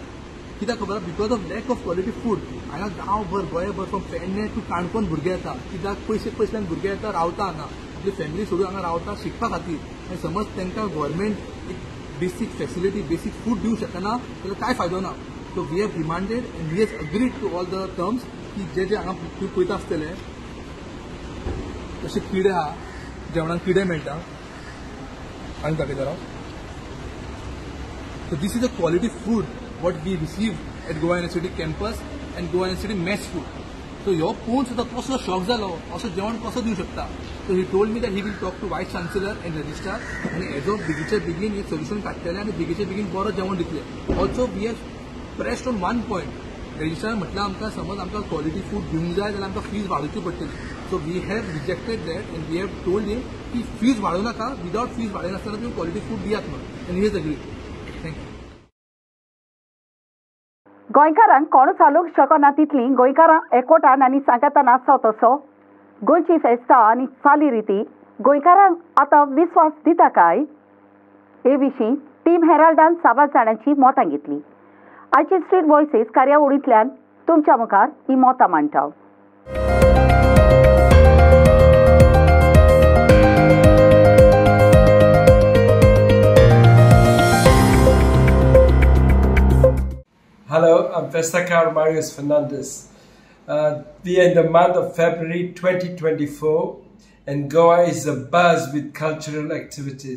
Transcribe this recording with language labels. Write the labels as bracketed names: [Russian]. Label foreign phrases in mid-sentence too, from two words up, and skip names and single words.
[Konkani] कित्याक खबर [English] because of lack of quality food [Konkani] हांगा गांवभर गोंयभर [English] from Pedne to Canacona [Konkani] भुरगे येता. कित्याक पयसल्यान भुरगे येता रावता हांगा आपली फॅमिली सोडून हांगा रावता शिकपा खातीर आनी समज तांकां गव्हर्मेंट एक [English] basic facility basic food [Konkani] दिवंक शकना जाल्यार कांय फायदो ना. [English] so we have demanded and we have agreed to all the terms [Konkani] की जे हांगा तुम्ही पळयता आसतले तशे किडे आहा जेवणाक किडे मेळटा आनी दाखयता राव. [English] So this is the quality food what we receive at Goa University campus and Goa University mess food. So [Konkani] ह्यो पळोवन सुद्दां कसलो शॉक जालो असो जेवण कसो दिवंक शकता. [English] So he told me that he will talk to vice chancellor and registrar and as of [Konkani] बेगीचे बेगीन एक सोल्युशन काडटले आनी बेगीचे बेगीन बरो जेवण दितले. [English] Also we have pressed on one point. [Konkani] रजिस्ट्रार म्हटलं आमकां समज आमकां क्वॉलिटी फूड दिवंक जाय जाल्यार आमकां फीज वाडोवची पडटली. [English] so we have rejected that and we have told him [Konkani] की फीज वाडोव नाका [English] without fees [Konkani] वाडयनासतना तुमी क्वॉलिटी फूड दियात म्हणून [English] and he has agreed. [Konkani] गोंयकारांक कोण चालूंक शकना तितली गोंयकारां एकवटान आनी सांगातान आसत तसो गोंयची फेस्तां आनी चाली रिती गोंयकारांक आतां विस्वास दिता काय हे विशीं टीम हेराल्डान 6 जाणांची मतां घेतली. आयची स्ट्रीट वॉयसीस कार्यावळींतल्यान तुमच्या मुखार ही मतां मांडटा. [English] Hello, I'm Festacar Marius Fernandez. We are in the month of February 2024 and Goa is abuzz with cultural activities.